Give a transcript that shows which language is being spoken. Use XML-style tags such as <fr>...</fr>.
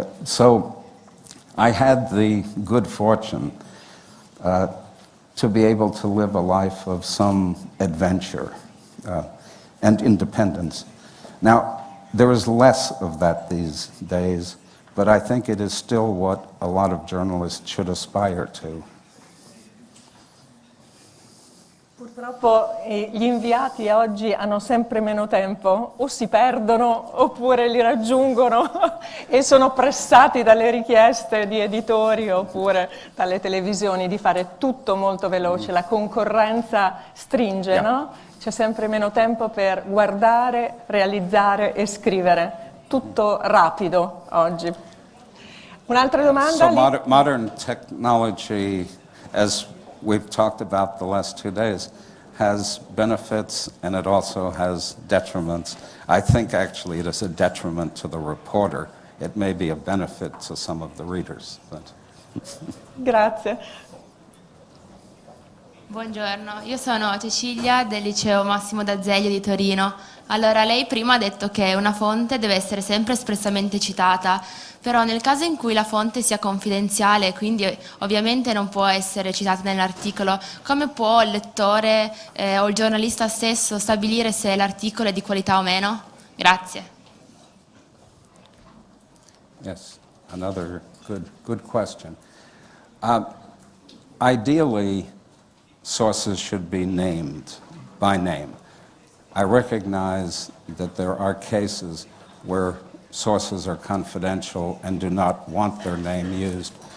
<en>So I had the good fortune to be able to live a life of some adventure and independence. Now, there is less of that these days, but I think it is still what a lot of journalists should aspire to.</en> <it>Purtroppo gli inviati oggi hanno sempre meno tempo, o si perdono oppure li raggiungono e sono pressati dalle richieste di editori oppure dalle televisioni di fare tutto molto veloce. La concorrenza stringe,</it> <en>Yeah.</en> <it>no? C'è sempre meno tempo per guardare, realizzare e scrivere. Tutto rapido oggi. Un'altra domanda?</it> <en>So modern technology, as we've talked about the last 2 days, has benefits and it also has detriments. I think actually it is a detriment to the reporter. It may be a benefit to some of the readers. But.</en> <it>Grazie. Buongiorno, io sono Cecilia del liceo Massimo d'Azeglio di Torino. Allora, lei prima ha detto che una fonte deve essere sempre espressamente citata, però nel caso in cui la fonte sia confidenziale, quindi ovviamente non può essere citata nell'articolo, come può il lettore o il giornalista stesso stabilire se l'articolo è di qualità o meno? Grazie.</it> <en>Yes, another good question. Ideally, sources should be named by name. I recognize that there are cases where sources are confidential and do not want their name used.</en>